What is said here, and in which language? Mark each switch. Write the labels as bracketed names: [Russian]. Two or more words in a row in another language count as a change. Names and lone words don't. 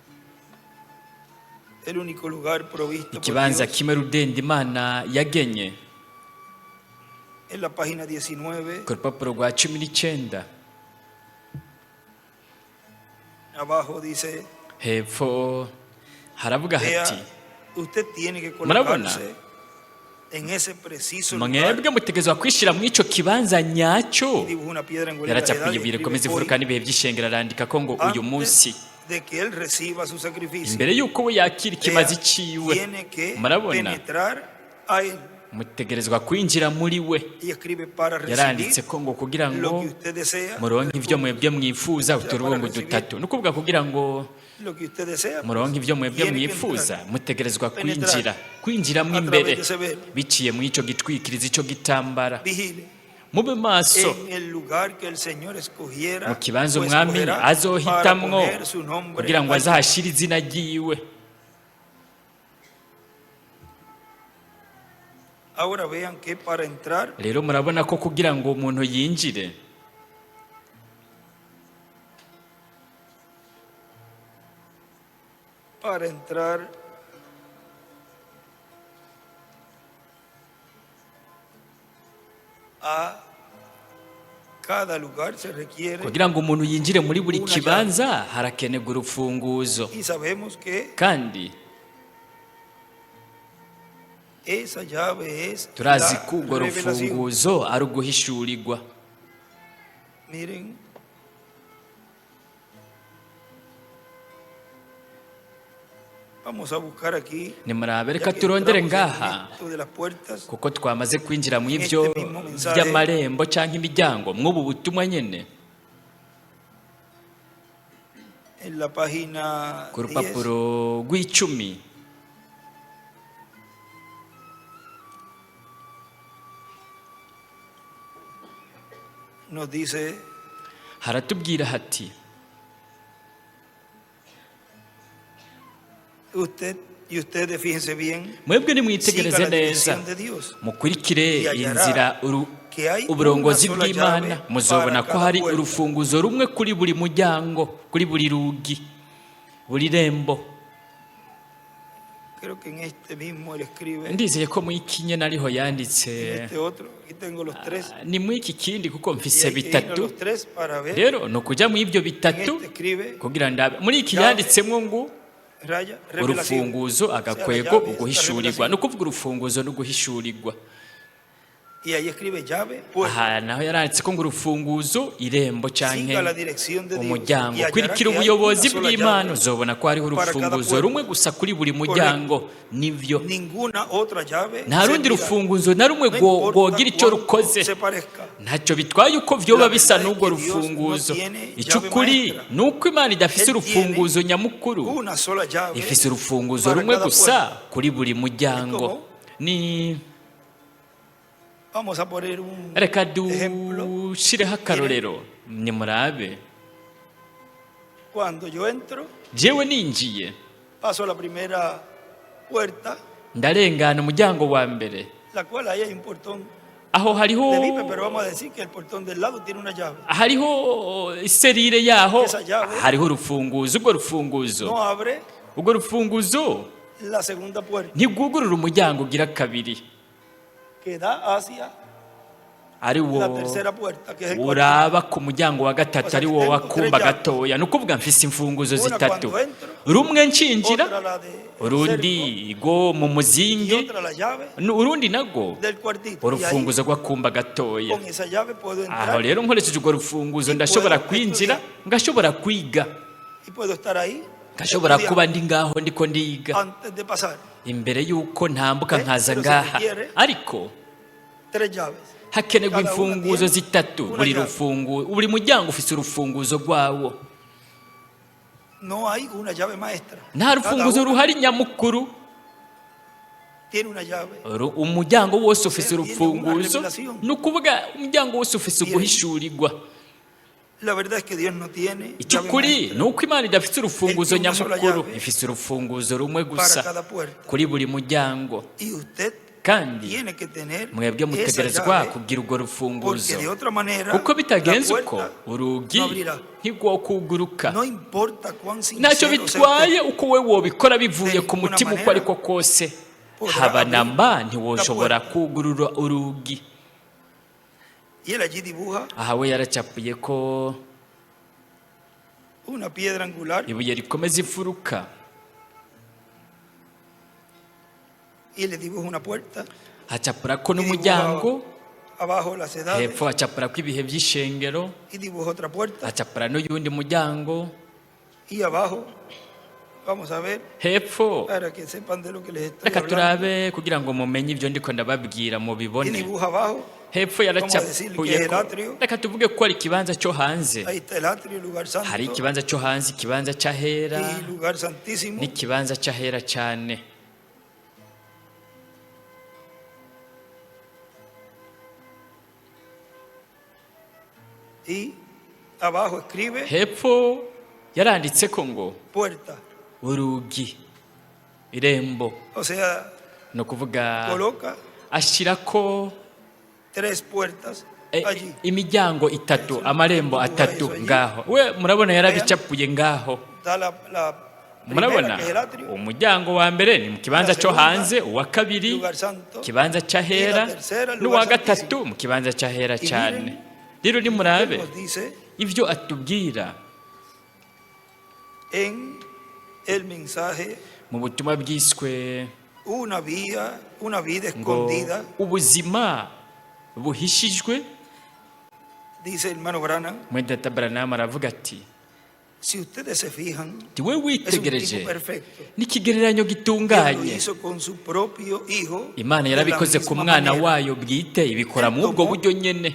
[Rundi] ikibanza kimwe rudende Imana yagenye ku rupapuro rwa 19 hepfo haravuga hati, murabona [Spanish] en ese preciso lugar [Rundi] mwebwe mutegerezwa kwishira mu ico kibanza nyacyo. [Spanish] dibujó una piedra en [Rundi] Yaracapuye ibire komeza ifuruka n'ibihe by'ishengero, arandika ko ngo uyu munsi [Spanish] de que él reciba su sacrificio [Rundi] imbere y'uko we yakira ikimazi ciwe, [Spanish] tiene que [Rundi] murabona [Spanish] penetrar a él [Rundi] mutegerezwa kwinjira muri we. [Spanish] y escribe para [Rundi] Yaranditse [Spanish] recibir [Rundi] ko ngo kugira [Spanish] lo [Rundi] ngo [Spanish] que usted desea, [Rundi] muronke ivyo mwebwe mwifuza uturubungu dutatu, ni ukuvuga kugira ngo [Spanish] lo que usted desea, [Rundi] muronke ivyo mwebwe [Spanish] tiene que [Rundi] mwifuza [Spanish] entrar. [Rundi] mutegerezwa [Spanish] Penetrar. [Rundi] kwinjiramwo [Spanish] A [Rundi] imbere [Spanish] través de ese velo. [Rundi] biciye mu ico gitwikiriza, ico gitambara. [Spanish] Vigile [Rundi] Mube maso [Spanish] en el lugar que el Señor escogiera, [Rundi] mu kibanza [Spanish] o [Rundi] umwami [Spanish] escogerá para [Rundi] azohitamwo [Spanish] poner su nombre [Rundi] kugira ngo [Spanish] allí. [Rundi] azahashire izina ryiwe. [Spanish] Ahora vean que para entrar [Rundi] Rero murabona ko kugira ngo umuntu yinjire [Spanish] a cada lugar se requiere, [Rundi] kugira ngo umuntu yinjire muri buri kibanza harakenerwa urufunguzo, [Spanish] y sabemos que [Rundi] kandi [Spanish] esa llave es [Rundi] turazi [Spanish] la [Rundi] ko urwo [Spanish] revelación. [Rundi] rufunguzo ari uguhishurirwa. [Spanish] Miren, vamos a buscar aquí, [Rundi] Nimurabe, [Spanish] ya [Rundi] reka [Spanish] que [Rundi] turondere [Spanish] entramos en [Rundi] ngaha [Spanish] esto de las puertas, [Rundi] kuko twamaze kwinjira mu ivyo by'amarembo cyangwa imiryango mw'ubu butumwa nyene. [Spanish] en la página [Rundi] Ku 10, rupapuro rw'icumi [Spanish] nos dice, [Rundi] haratubwira hati [Spanish] ustedes fíjense bien, [Rundi] mwebwe [Spanish] siga [Rundi] nimwitegereze [Spanish] la [Rundi] neza [Spanish] dirección de Dios, [Rundi] mukurikire [Spanish] Y hallará [Rundi] inzira [Spanish] que hay [Rundi] uburongozi [Spanish] una sola [Rundi] bw'Imana, [Spanish] llave [Rundi] muzobona [Spanish] para [Rundi] ko [Spanish] cada [Rundi] hari [Spanish] puerta. [Rundi] urufunguzo rumwe kuri buri muryango, kuri buri rugi, buri rembo. [Spanish] creo que en este mismo él escribe, [Rundi] Ndizeye ko mu iki nyene ariho [Spanish] en [Rundi] yanditse, [Spanish] este otro, aquí tengo los tres, [Rundi] ni mu iki kindi kuko [Spanish] y [Rundi] mfise [Spanish] hay que ir a [Rundi] bitatu. [Spanish] los tres para ver, [Rundi] Rero ni ukuja mu ivyo [Spanish] en [Rundi] bitatu [Spanish] este escribe, [Rundi] kugira ndabe muri iki [Spanish] Llave. [Rundi] yanditsemwo ngo [Spanish] raya, revelación, [Rundi] urufunguzo [Spanish] O sea, la [Rundi] agakwego [Spanish] llave es la [Rundi] uguhishurirwa, [Spanish] revelación. [Rundi] ni ukuvuga urufunguzo no guhishurirwa. [Spanish] y ahí escribe llave, puerta, [Rundi] Aha naho yaranditse ko ngo urufunguzo irembo canke [Spanish] siga la dirección de Dios, [Rundi] umuryango, [Spanish] y hallará [Rundi] kurikira [Spanish] que hay [Rundi] ubuyobozi [Spanish] una sola [Rundi] bw'Imana [Spanish] llave, [Rundi] uzobona ko hariho [Spanish] para cada [Rundi] urufunguzo [Spanish] puerta. [Rundi] rumwe gusa kuri buri muryango. Nivyo [Spanish] ninguna otra llave [Rundi] nta rundi [Spanish] servirá. [Rundi] rufunguzo na rumwe [Spanish] No importa [Rundi] rwogira icyo [Spanish] cuánto [Rundi] rukoze, [Spanish] se parezca. [Rundi] ntacyo bitwaye uko vyoba [Spanish] La [Rundi] bisa [Spanish] verdad es [Rundi] n'urwo [Spanish] que Dios [Rundi] rufunguzo. [Spanish] no tiene [Rundi] Icy'ukuri [Spanish] llave maestra. [Rundi] ni uko Imana idafise [Spanish] Él [Rundi] urufunguzo nyamukuru, [Spanish] Una sola llave [Rundi] ifise urufunguzo [Spanish] para [Rundi] rumwe [Spanish] cada [Rundi] gusa [Spanish] puerta. [Rundi] kuri buri muryango. [Spanish] Como? [Rundi] Ni [Spanish] Vamos a poner un [Rundi] reka [Spanish] ejemplo. [Rundi] dushireho akarorero, nimurabe. [Spanish] Cuando yo entro, [Rundi] Jewe ninjiye [Spanish] paso a la primera puerta, [Rundi] ndarengana umuryango wa mbere, [Spanish] la cual ahí hay un portón [Rundi] aho hariho [Spanish] de vipe, pero vamos a decir que el portón del lado tiene una llave. [Rundi] hariho iserire yaho, [Spanish] Esa llave [Rundi] hariho urufunguzo. Urwo rufunguzo [Spanish] No abre [Rundi] urwo rufunguzo [Spanish] la segunda puerta [Rundi] ntigwugurura umuryango ugira kabiri, [Spanish] que da hacia [Rundi] ari [Spanish] la [Rundi] wo [Spanish] tercera puerta, que es el cuarto. [Rundi] uraba ku muryango wa gatatu, Gusa ari wo [Spanish] tengo [Rundi] wakumba [Spanish] tres [Rundi] gatoya. Ni ukuvuga mfise imfunguzo [Spanish] Una [Rundi] zitatu, [Spanish] cuando entro, [Rundi] rumwe nshinjira, [Spanish] otra la de [Rundi] urundi go mu [Spanish] y [Rundi] muzingi, [Spanish] otra la llave [Rundi] urundi nago [Spanish] del cuartito. Y ahí, [Rundi] urufunguzo rw'akumba gatoya. [Spanish] con esa llave puedo [Rundi] Aho [Spanish] entrar [Rundi] rero nkoresheje urwo rufunguzo ndashobora kwinjira, ngashobora kwiga, [Spanish] y puedo estar ahí [Rundi] ngashobora [Spanish] estudiando [Rundi] kuba ndi ngaho ndiko ndiga [Spanish] antes de pasar. [Rundi] imbere y'uko ntambuka nkaza [Spanish] Pero se [Rundi] ngaha. [Spanish] requiere [Rundi] Ariko [Spanish] Tres llaves. [Rundi] hakenerwa [Spanish] Cada una [Rundi] imfunguzo [Spanish] tiene [Rundi] zitatu, [Spanish] una [Rundi] buri [Spanish] llave. [Rundi] rufunguzo, buri muryango ufise urufunguzo rwawo. [Spanish] No hay una llave maestra. [Rundi] Nta [Spanish] Cada [Rundi] rufunguzo [Spanish] una [Rundi] ruhari nyamukuru, [Spanish] tiene una llave. [Rundi] umuryango wose ufise [Spanish] Tiene una [Rundi] urufunguzo, [Spanish] revelación. [Rundi] ni ukuvuga umuryango wose ufise uguhishurirwa. [Spanish] La verdad es que Dios no tiene llave [Rundi] Icy'ukuri [Spanish] maestra [Rundi] ni uko Imana idafise urufunguzo [Spanish] Él tiene una sola [Rundi] nyamukuru, [Spanish] llave [Rundi] ifise urufunguzo rumwe [Spanish] para [Rundi] gusa [Spanish] cada puerta. [Rundi] kuri buri muryango. [Spanish] Y usted [Rundi] Kandi [Spanish] tiene que tener [Rundi] mwebwe [Spanish] esa [Rundi] mutegerezwa [Spanish] llave, [Rundi] kugira urwo rufunguzo, [Spanish] porque de otra manera [Rundi] kuko bitagenze [Spanish] la [Rundi] uko [Spanish] puerta [Rundi] urugi [Spanish] no abrirá. [Rundi] ntigwokuguruka. [Spanish] No importa cuán [Rundi] Ntacyo [Spanish] sincero sea [Rundi] bitwaye [Spanish] usted, [Rundi] uko we wobikora bivuye [Spanish] De [Rundi] ku [Spanish] ninguna [Rundi] mutima uko [Spanish] manera [Rundi] ariko kose, [Spanish] podrá [Rundi] haba na [Spanish] abrir [Rundi] mba [Spanish] la [Rundi] ntiwoshobora [Spanish] puerta. [Rundi] kugurura urugi. [Spanish] Y él allí dibuja [Rundi] Aha we yaracapuye ko [Spanish] una piedra angular [Rundi] ibuye rikomeza imfuruka, [Spanish] y le dibuja una puerta [Rundi] hacapurako n'umuryango, [Spanish] abajo las edades, [Rundi] hepfo hacapurako ibihe by'ishengero, [Spanish] y dibuja otra puerta, [Rundi] hacapura n'uyundi muryango, [Spanish] y abajo vamos a ver [Rundi] hepfo [Spanish] para que sepan de lo que les estoy [Rundi] reka [Spanish] hablando. [Rundi] turabe kugira ngo mumenye ibyo ndiko ndababwira [Spanish] Y [Rundi] mubibone. [Spanish] dibuja abajo, [Rundi] Hepfo yaracapuye ko, reka tuvuge ko ari ikibanza cyo hanze. [Spanish] ahí está el atrio, el lugar santo, [Rundi] Hari ikibanza cyo hanze, ikibanza cy'ahera [Spanish] y lugar santísimo, [Rundi] n'ikibanza cy'ahera cyane. [Spanish] y abajo escribe [Rundi] Hepfo yaranditse ko ngo [Spanish] puerta, [Rundi] urugi, irembo, [Spanish] o sea, [Rundi] no kuvuga [Spanish] coloca [Rundi] ashyirako [Spanish] 3 puertas allí. [Rundi] imiryango itatu, amarembo atatu ngaho. We murabona yarabicapuye ngaho, [Spanish] Da la [Rundi] murabona [Spanish] primera, que es el atrio, [Rundi] umuryango wa mbere ni mu kibanza cyo hanze, uwa kabiri [Spanish] lugar santo, [Rundi] kibanza cy'ahera, n'uwa gatatu mu kibanza cy'ahera cyane. Rero nimurabe [Spanish] nos dice [Rundi] ibyo atubwira [Spanish] en el mensaje [Rundi] mu butumwa bwiswe [Spanish] una vida [Rundi] ngo [Spanish] escondida. [Rundi] ubuzima buhishijwe. [Spanish] Dice el hermano Branham, [Rundi] Mwenda Branham aravuga ati, [Spanish] si ustedes se fijan, [Rundi] we [Spanish] es un [Rundi] witegereje [Spanish] tipo perfecto. [Rundi] n'ikigereranyo [Spanish] Él lo [Rundi] gitunganye. [Spanish] hizo con su propio hijo, [Rundi] Imana [Spanish] de la [Rundi] yarabikoze ku [Spanish] misma [Rundi] mwana [Spanish] manera, [Rundi] wayo bwite, ibikora mu ubwo buryo nyene.